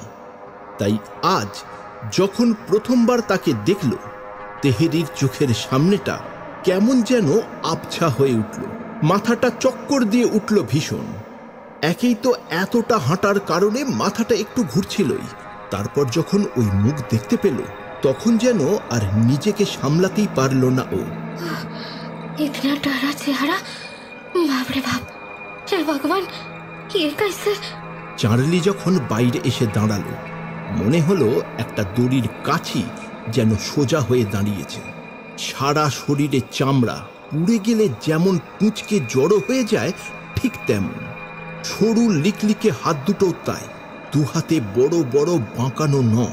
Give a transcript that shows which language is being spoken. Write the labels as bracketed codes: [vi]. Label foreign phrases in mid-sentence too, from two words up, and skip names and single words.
[bn] তাই আজ যখন প্রথমবার তাকে দেখল, তেহেরির চোখের সামনেটা কেমন যেন আবছা হয়ে উঠল, মাথাটা চক্কর দিয়ে উঠল ভীষণ। একেই তো এতটা হাঁটার কারণে মাথাটা একটু ঘুরছিলই, তারপর যখন ওই মুখ দেখতে পেল তখন যেন আর নিজেকে সামলাতেই পারল না ও। [hi] इतना डरा चेहरा, बाप रे बाप, हे भगवान, ये कैसे? [bn] চার্লি যখন বাইরে এসে দাঁড়ালো, মনে হলো একটা দড়ির কাছি যেন সোজা হয়ে দাঁড়িয়েছে। সারা শরীরে চামড়া পুড়ে গেলে যেমন কুঁচকে জড়ো হয়ে যায় ঠিক তেমন। সরু লিকলিকে হাত দুটো তাই, দু হাতে বড় বড় বাঁকানো নখ।